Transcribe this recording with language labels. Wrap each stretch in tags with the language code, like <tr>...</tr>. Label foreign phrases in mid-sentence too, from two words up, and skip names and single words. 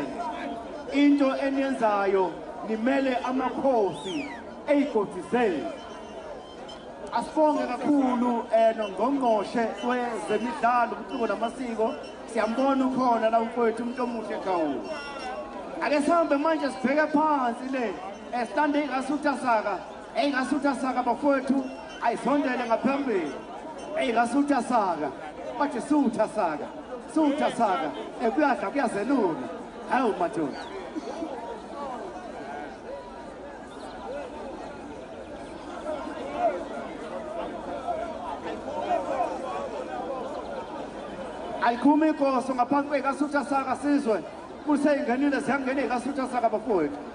<zu>Into eniyenzayo nimele amakhosi eyigodizeni. Asibonge kakhulu nongqongqoshe kwezemidlalo ubuciko namasiko siyambona ukhona la mfowethu umuntu omuhle ekhawula. Ake sihambe manje sibheke phansi le stande ingasutha saka ingasutha saka bafowethu ayisondele ngaphambili ingasutha saka bathi sutha saka kuyadla kuyazelula hawu madoda. Ayikhumi inkosi ngaphansi kwekasutha saka sizwe kuseyingenile ziyangena ikasutha saka bafowethu.</zu>